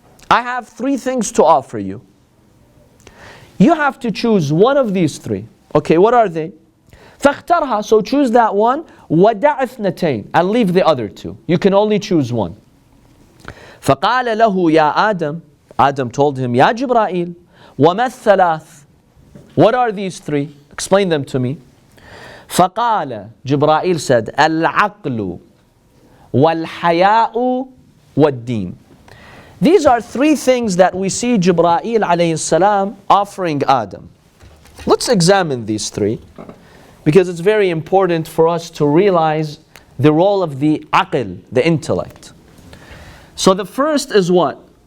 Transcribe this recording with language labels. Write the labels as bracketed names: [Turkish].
[English] I have 3 things to offer you. You have to choose one of these 3. Okay, what are they? [Arabic] فَاخْتَرْهَا, [English] so choose that one. [Arabic] وَدَعْ اثْنَتَيْنِ, [English] and leave the other 2. You can only choose one. [Arabic] فَقَالَ لَهُ يَا آدَمْ, [English] Adam told him, Ya Jibreel, [Arabic] وَمَا الثَّلَاثِ, [English] what are these 3? Explain them to me. [Arabic] فَقَالَ, [English] Jibreel said, [Arabic] الْعَقْلُ وَالْحَيَاءُ وَالدِّينُ. [English] These are 3 things that we see Jibreel alayhi salam offering Adam. Let's examine these 3, because it's very important for us to realize the role of the aql, the intellect. So the first is what?